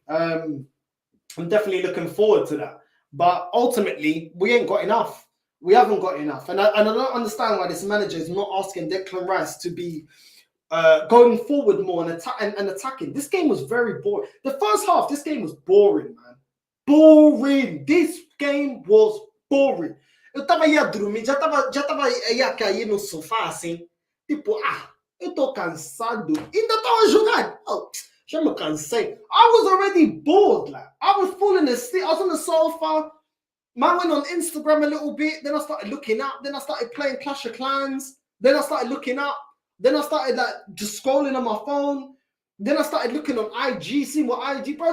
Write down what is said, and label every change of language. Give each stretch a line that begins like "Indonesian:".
English: I'm definitely looking forward to that. But ultimately, we ain't got enough. We haven't got enough. And I don't understand why this manager is not asking Declan Rice to be going forward more and attacking. This game was very boring. The first half, this game was boring, man. Boring. This game was boring.
Portuguese: Eu tava aí a dormir, já tava aí a cair no sofá assim, tipo, eu tô cansado. Ainda tava a jogar. Oh, já me cansei.
English: I was already bored, like. I was falling asleep. I was on the sofa. Man went on Instagram a little bit. Then I started looking up. Then I started playing Clash of Clans. Then I started looking up. Then I started like just scrolling on my phone. Then I started looking on IG, seeing what IG, bro.